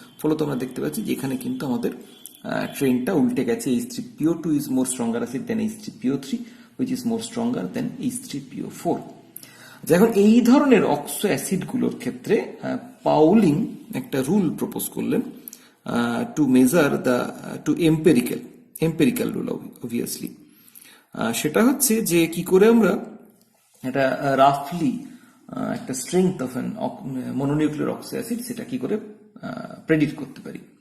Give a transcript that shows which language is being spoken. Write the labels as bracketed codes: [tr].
[bn] ফলত আমরা দেখতে পাচ্ছি যে এখানে কিন্তু আমাদের ট্রেনটা উল্টে গেছে। [en] H3PO2 is more stronger acid than H3PO3, which is more stronger than H3PO4. [bn] এখন এই ধরনের অক্সো অ্যাসিডগুলোর ক্ষেত্রে পাউলিং একটা রুল প্রপোজ করলেন to measure the two empirical rule obviously. সেটা হচ্ছে যে কি করে আমরা এটা রাফলি একটা strength of an mononuclear oxo acid সেটা কি করে প্রেডিক্ট করতে পারি।